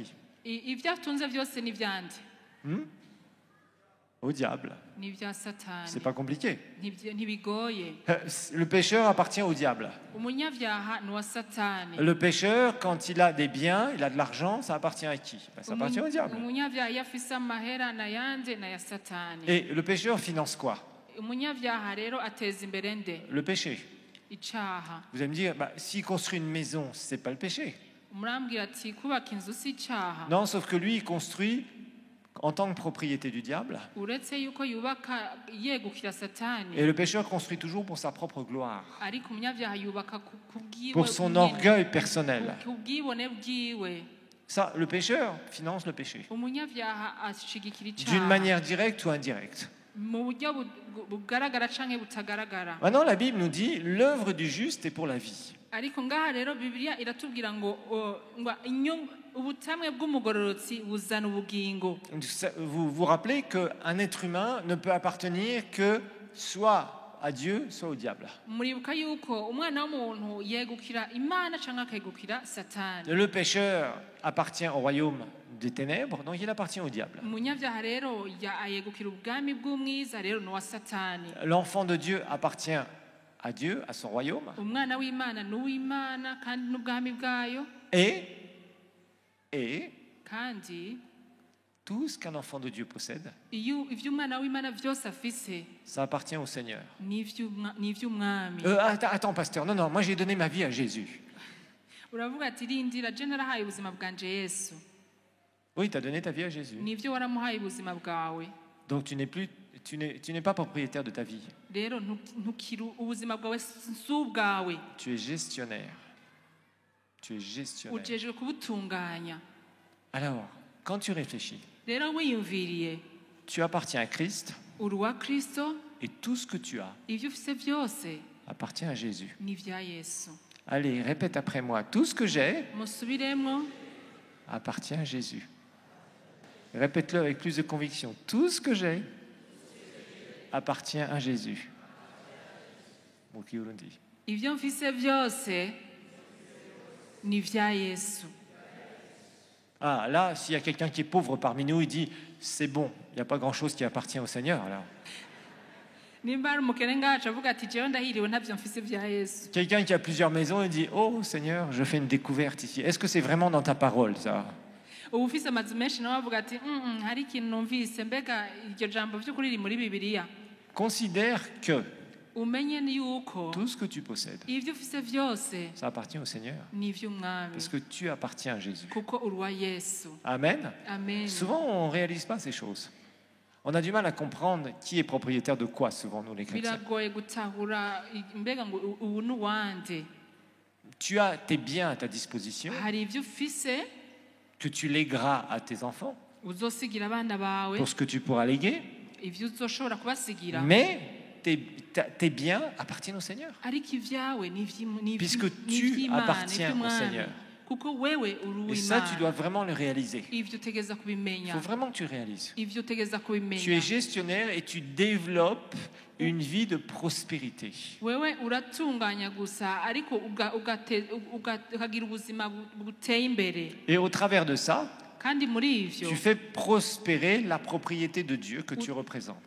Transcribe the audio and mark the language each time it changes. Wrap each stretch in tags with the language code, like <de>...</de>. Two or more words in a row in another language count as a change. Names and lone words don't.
<rn>Ibyo atunze byose ni ibyande,</rn> <fr>Au diable.</fr> <rn>ni ibya Satani.</rn> <fr>C'est pas compliqué.</fr> <rn>Ntibigoye.</rn> <fr>Le pécheur appartient au diable.</fr> <rn>Umunyabyaha ni uwa Satani.</rn> <fr>Le pécheur, quand il a des biens, il a de l'argent, ça appartient à qui? Ça appartient au diable.</fr> <rn>Umunyabyaha iyo afise amahera n'ayandi n'aya Satani.</rn> <fr>Et le pécheur finance quoi?</fr> <rn>Umunyabyaha rero ateza imbere nde?</rn> <fr>Le péché.</fr> <rn>Icaha.</rn> <fr>Vous allez me dire, s'il construit une maison, c'est pas le péché.</fr> <rn>Murambwira ati kubaka inzu si icaha.</rn> <fr>Non, sauf que lui, il construit en tant que propriété du diable.</fr> <rn>Uretse yuko yubaka yegukira Satani,</rn> <fr>Et le pécheur construit toujours pour sa propre gloire,</fr> <rn>ariko umunyabyaha yubaka kubwiwe</rn> <fr>pour son</fr> <rn>nyene,</rn> <fr>orgueil personnel.</fr> <rn>kubwibone bwiwe.</rn> <fr>Ça, le pécheur finance le péché,</fr> <rn>Umunyabyaha ashigikira</rn> <fr>d'une</fr> <rn>icaha</rn> <fr>manière directe ou indirecte.</fr> <rn>mu buryo bugaragara canke butagaragara.</rn> <fr>Maintenant, la Bible nous dit, l'œuvre du juste est pour la vie.</fr> <rn>Ariko ngaha rero Bibiliya iratubwira ngo ubutamwe bw'umugororotsi buzana ubugingo.</rn> <fr>Vous vous rappelez qu'un être humain ne peut appartenir que soit à Dieu, soit au diable.</fr> <rn>Muribuka yuko umwana w'umuntu yegukira Imana canke akegukira Satani.</rn> <fr>Le pécheur appartient au royaume des ténèbres, donc il appartient au diable.</fr> <rn>Umunyabyaha rero ayegukira ubwami bw'umwiza rero ni uwa Satani.</rn> <fr>L'enfant de Dieu appartient à Dieu, à son royaume.</fr> <rn>Umwana w'Imana ni uw'Imana kandi n'ubwami bwayo.</rn> <fr>Et</fr> <rn>Kandi</rn> <fr>tout ce qu'un enfant de Dieu possède,</fr> <rn>ivyo umwana w'Imana vyose afise</rn> <fr>ça appartient au Seigneur.</fr> <rn>ni ivy'umwami.</rn> <fr>Attends, pasteur, non, moi j'ai donné ma vie à Jésus.</fr> <rn>Uravuga ati rindira je narahaye ubuzima bwanje Yesu.</rn> <fr>Oui, tu as donné ta vie à Jésus.</fr> <rn>Nivyo waramuhaye ubuzima bwawe.</rn> <fr>Donc tu n'es pas propriétaire de ta vie.</fr> <rn>Rero ntukiri ubuzima bwawe si ubwawe.</rn> <fr>Tu es gestionnaire. Tu es gestionnaire.</fr> <rn>Ujejwe kubutunganya.</rn> <fr>Alors, quand tu réfléchis,</fr> <rn>Rero wiyumviriye</rn> <fr>tu appartiens à Christ</fr> <rn>uri uwa Kristo,</rn> <fr>et tout ce que tu as</fr> <rn>ivyo ufise vyose</rn> <fr>appartient à Jésus.</fr> <rn>ni vya Yesu.</rn> <fr>Allez, répète après moi. Tout ce que j'ai</fr> <rn>Musubiremwo,</rn> <fr>appartient à Jésus. Répète-le avec plus de conviction. Tout ce que j'ai appartient à Jésus.</fr> <rn>Mu Kirundi. ivyo mfise vyose ni vya Yesu.</rn> <fr>Ah, là, s'il y a quelqu'un qui est pauvre parmi nous, il dit, c'est bon, il n'y a pas grand-chose qui appartient au Seigneur. Alors.</fr> <rn>Nimba ari umukene ngacu avuga ati jewe ndahiriwe ntavyo mfise vya Yesu.</rn> <fr>Quelqu'un qui a plusieurs maisons, il dit, oh Seigneur, je fais une découverte ici. Est-ce que c'est vraiment dans ta parole, ça?</fr> <rn>Ubu ufise amazu menshi nawe avuga ati hari ikintu numvise mbega iryo jambo vy'ukuri riri muri Bibiliya.</rn> <fr>Considère que</fr> <rn>Umenye ni yuko</rn> <fr>tout ce que tu possèdes,</fr> <rn>ivyo ufise vyose</rn> <fr>ça appartient au Seigneur.</fr> <rn>ni ivy'umwami</rn> <fr>Parce que tu appartiens à Jésus.</fr> <rn>kuko uri uwa Yesu.</rn> <fr>Amen.</fr> <rn>Amen.</rn> <fr>Souvent, on ne réalise pas ces choses. On a du mal à comprendre qui est propriétaire de quoi, souvent, nous les chrétiens.</fr> <rn>Biragoye gutahura mbega ngo ubu ni uwande.</rn> <fr>Tu as tes biens à ta disposition,</fr> <rn>Hari ivyo ufise</rn> <fr>que tu légueras à tes enfants,</fr> <rn>uzosigira abana bawe,</rn> <fr>pour ce que tu pourras léguer,</fr> <rn>ivyo uzoshobora kubasigira,</rn> <fr>mais tes biens appartiennent au Seigneur.</fr> <rn>ariko ivyawe</rn> <fr>Puisque tu appartiens au Seigneur.</fr> <rn>kuko wewe uri</rn> <fr>Et ça, tu</fr> <rn>uw'Imana.</rn> <fr>dois vraiment le réaliser.</fr> <rn>Ivyo utegeza</rn> <fr>Il</fr> <rn>kubimenya.</rn> <fr>faut vraiment que tu réalises.</fr> <rn>Ivyo utegeza</rn> <fr>Tu es</fr> <rn>kubimenya.</rn> <fr>gestionnaire et tu développes une vie de prospérité.</fr> <rn>Wewe uratunganya gusa ariko ukagira ubuzima buteye imbere.</rn> <fr>Et au travers de ça,</fr> <rn>Kandi muri ivyo</rn> <fr>tu fais prospérer la propriété de Dieu que tu représentes.</fr>